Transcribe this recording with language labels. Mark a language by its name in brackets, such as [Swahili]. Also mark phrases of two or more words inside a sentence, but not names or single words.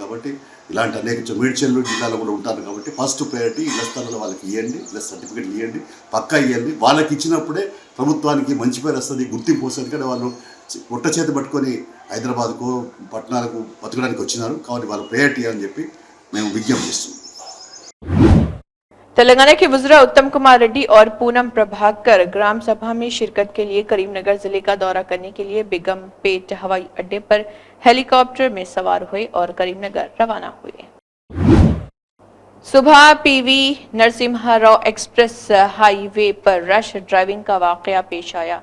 [Telugu] కాబట్టి ఇలాంటి అనేక మేడ్చల్ జిల్లాలో కూడా ఉంటారు. కాబట్టి [English] first priority [Telugu] ఇళ్ల స్థలాలు వాళ్ళకి ఇవ్వండి, ఇళ్ల సర్టిఫికేట్లు ఇవ్వండి, పక్కా ఇవ్వండి. వాళ్ళకి ఇచ్చినప్పుడే ప్రభుత్వానికి మంచి పేరు వస్తుంది, గుర్తింపు వస్తుంది. కానీ వాళ్ళు పొట్ట చేతి పట్టుకొని హైదరాబాద్కు, పట్టణాలకు బతకడానికి వచ్చినారు. కాబట్టి వాళ్ళ ప్రయారిటీ అని చెప్పి మేము విజ్ఞప్తి చేస్తున్నాం. [Urdu] تلنگانہ کے وزراء اتم کمار ریڈی اور پونم پربھاکر گرام سبھا میں شرکت کے لیے کریم نگر ضلع کا دورہ کرنے کے لیے بیگم پیٹ ہوائی اڈے پر ہیلی کاپٹر میں سوار ہوئے اور کریم نگر روانہ ہوئے۔ صبح پی وی نرسمہا راؤ ایکسپریس ہائی وے پر [English] rash driving [Urdu] کا واقعہ پیش آیا۔